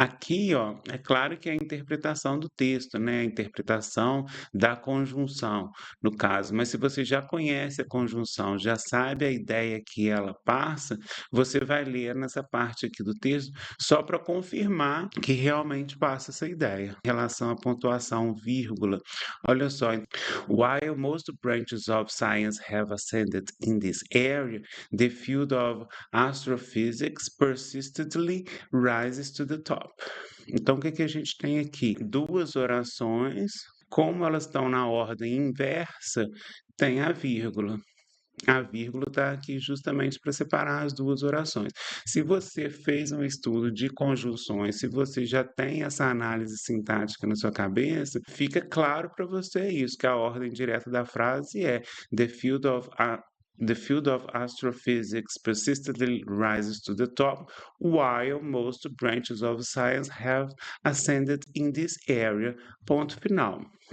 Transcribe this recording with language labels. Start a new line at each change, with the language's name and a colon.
Portuguese: Aqui, ó, é claro que é a interpretação do texto, né? A interpretação da conjunção, no caso. Mas se você já conhece a conjunção, já sabe a ideia que ela passa, você vai ler nessa parte aqui do texto só para confirmar que realmente passa essa ideia. Em relação à pontuação, vírgula, olha só.
English: While most branches of science have ascended in this area, the field of astrophysics persistently rises to the top.
Portuguese: Então, o que a gente tem aqui? Duas orações, como elas estão na ordem inversa, tem a vírgula. A vírgula está aqui justamente para separar as duas orações. Se você fez um estudo de conjunções, se você já tem essa análise sintática na sua cabeça, fica claro para você isso, que a ordem direta da frase é
English: The field of The field of astrophysics persistently rises to the top, while most branches of science have ascended in this area.
Portuguese: Ponto final.